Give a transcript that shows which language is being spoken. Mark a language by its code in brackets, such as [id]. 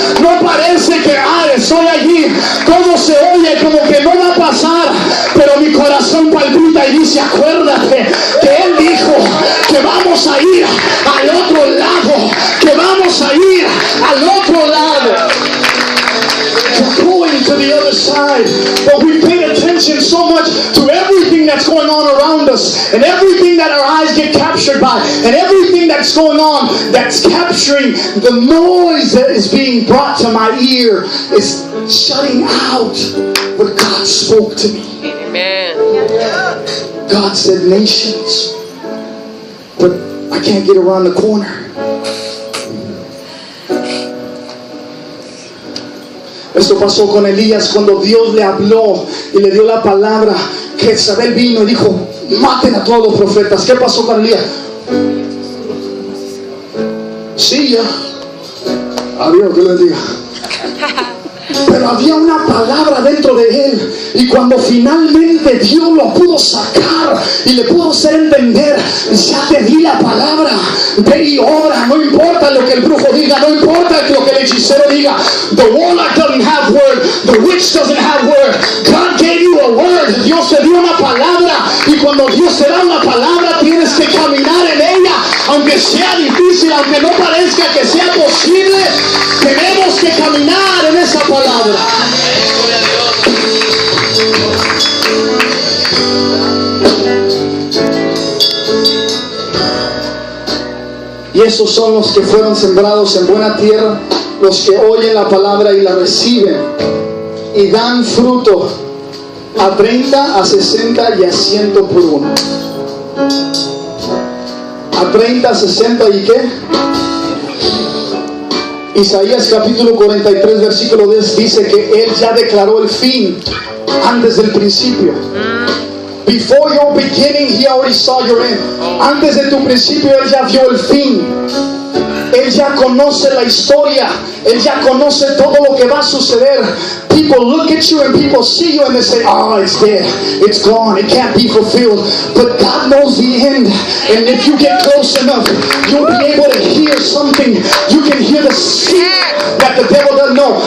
[es] No parece que estoy allí, todo se oye como que no va a pasar, pero mi corazón palpita y dice, acuérdate que Él dijo que vamos a ir al otro lado, que vamos a ir al otro lado. [en] Going to the other side, but we pay attention so much to everything that's going on around us, and everything that our eyes get captured by, and everything that's going on that's capturing the noise that is being brought to my ear is shutting out what God spoke to me. Amen. God said nations, but I can't get around the corner. [es] Esto pasó con Elías cuando Dios le habló y le dio la palabra. Que Jezabel vino y dijo, maten a todos los profetas. ¿Qué pasó con Elías? Sí, ya. Adiós, que les diga. Pero había una palabra dentro de él, y cuando finalmente Dios lo pudo sacar y le pudo hacer entender, ya te di la palabra, ve y obra. No importa lo que el brujo diga, no importa lo que el hechicero diga. [en] The warlock doesn't have word, the witch doesn't have word. God gave you a word. [es] Dios te dio una palabra, y cuando Dios te da una palabra tienes que caminar en ella, aunque sea difícil, aunque no parezca que sea posible. Tenemos que caminar en esa palabra. Y esos son los que fueron sembrados en buena tierra, los que oyen la palabra y la reciben y dan fruto a 30, a 60 y a 100 por uno. A 30, 60 y ¿qué? Isaías capítulo 43 versículo 10 dice que Él ya declaró el fin antes del principio. [en] Before your beginning, He already saw your end. [es] Antes de tu principio, Él ya vio el fin. Él ya conoce la historia. Él ya conoce todo lo que va a suceder. [en] People look at you and people see you and they say, oh, it's dead, it's gone, it can't be fulfilled. But God knows the end. And if you get close enough, you'll be able to hear something. You can hear the secret that the devil doesn't know.